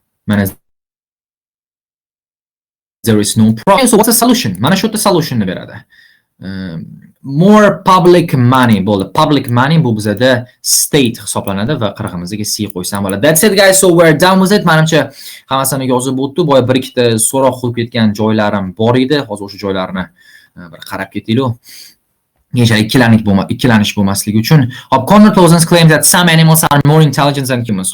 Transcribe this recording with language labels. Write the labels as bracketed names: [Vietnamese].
[English] Mana there is no problem. So what's the solution? [Uzbek] Mana shu yerda solutionni beradi. [English] More public money bo'ldi. [Uzbek] Public money bu bizada state hisoblanadi va qirg'imizga C qo'ysam bo'ladi. [English] That's it guys. So we're done with it. [Uzbek] Menimcha hammasini yozib o'tdi. Boya bir ikkita so'roq qo'yib ketgan joylarim bor edi. Hozir o'sha joylarni bir qarab ketaylik. Ikkilanish bo'lmasligi uchun. [English] Hop, Connor Cousins claims that some animals are more intelligent than humans.